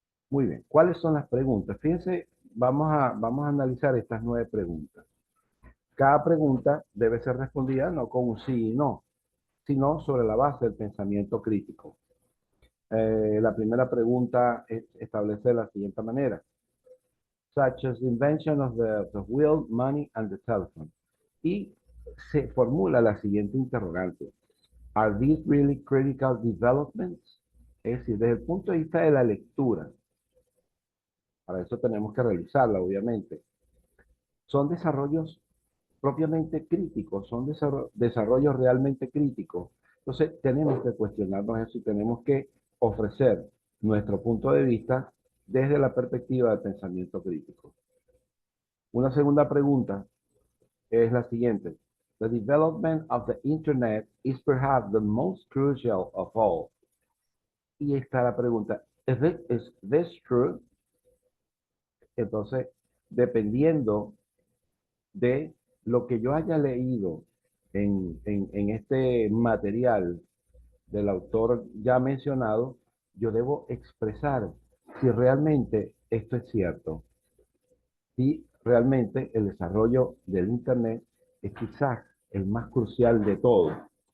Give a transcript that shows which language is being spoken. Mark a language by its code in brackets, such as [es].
[es] Muy bien, ¿cuáles son las preguntas? Fíjense, vamos a analizar estas 9 preguntas. Cada pregunta debe ser respondida no con un sí y no, sino sobre la base del pensamiento crítico. La primera pregunta establece de la siguiente manera. [en] Such as the invention of the wheel, money, and the telephone. [es] Y se formula la siguiente interrogante. [en] Are these really critical developments? [es] Es decir, desde el punto de vista de la lectura, para eso tenemos que realizarla, obviamente. Son desarrollos propiamente críticos, son desarrollos realmente críticos. Entonces, tenemos que cuestionarnos eso y tenemos que ofrecer nuestro punto de vista desde la perspectiva del pensamiento crítico. Una segunda pregunta es la siguiente. [en] The development of the Internet is perhaps the most crucial of all. [es] Y está la pregunta, [en] is this true? [es] Entonces, dependiendo de lo que yo haya leído en este material del autor ya mencionado, yo debo expresar si realmente esto es cierto, si realmente el desarrollo del Internet es quizás el más crucial de todo.